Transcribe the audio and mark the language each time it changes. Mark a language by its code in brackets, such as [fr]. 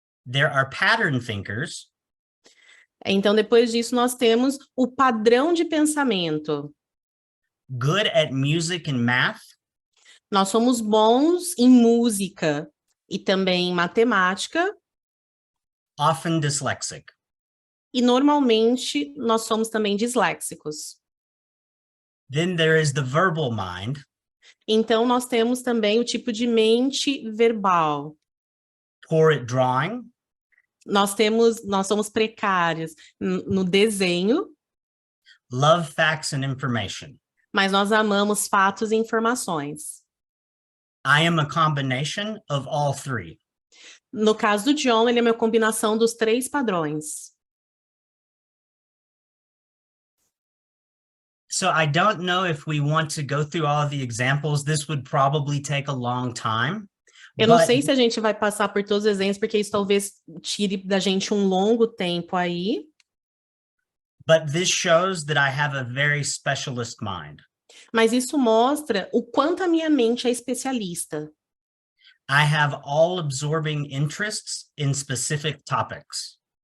[en] There are pattern thinkers. [pt] Então, depois disso, nós temos o padrão de pensamento. [en] Good at music and math. [pt] Nós somos bons em música e também em matemática. [en] Often dyslexic. [pt] E, normalmente, nós somos também disléxicos. [en] Then there is the verbal mind. [pt] Então, nós temos também o tipo de mente verbal. [en] Poor at drawing. [pt] Nós somos precários no desenho. [en] Love facts and information. [pt] Mas nós amamos fatos e informações. [en] I am a combination of all 3. [pt] No caso do John, ele é uma combinação dos 3 padrões. [en] So I don't know if we want to go through all of the examples. This would probably take a long time. [pt] Eu não sei se a gente vai passar por todos os exemplos, porque isso talvez tire da gente um longo tempo aí. [en] But this shows that I have a very specialist mind. [pt] Mas isso mostra o quanto a minha mente é especialista. [en] I have all-absorbing interests in specific topics.